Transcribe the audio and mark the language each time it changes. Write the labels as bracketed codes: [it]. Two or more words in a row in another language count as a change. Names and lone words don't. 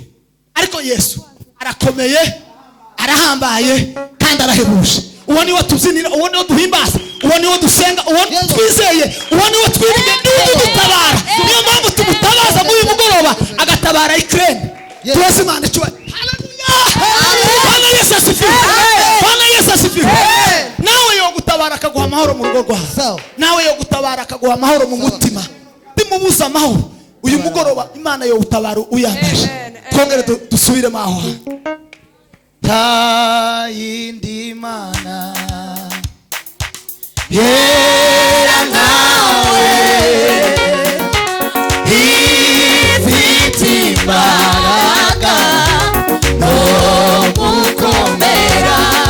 [rn] Ariko Yesu arakomeye, arahambaye kandi arahebuje. Uwo ni wo tuzinira, uwo ni wo duhimbaza, uwo ni wo dusenga, uwo twizeye, uwo ni wo twiringiye, niwo dutabara. Niyo mpamvu tumutabaza muri uyu mugoroba agatabara Ukraine. Tuweze Imana icyubahiro. Haleluya! [sw] Bwana Yesu asifiwe. Bwana Yesu asifiwe. [rn] Nawe yo gutabara akaguha amahoro mu rugo rwawe. Nawe yo gutabara akaguha amahoro mu mutima. Ndimubuza amahoro. Uyu mugoroba Imana yo gutabara uyambaje. Twongere dusubire maho. Ta yindi mana yera nawe ifite imbaraga no gukomera.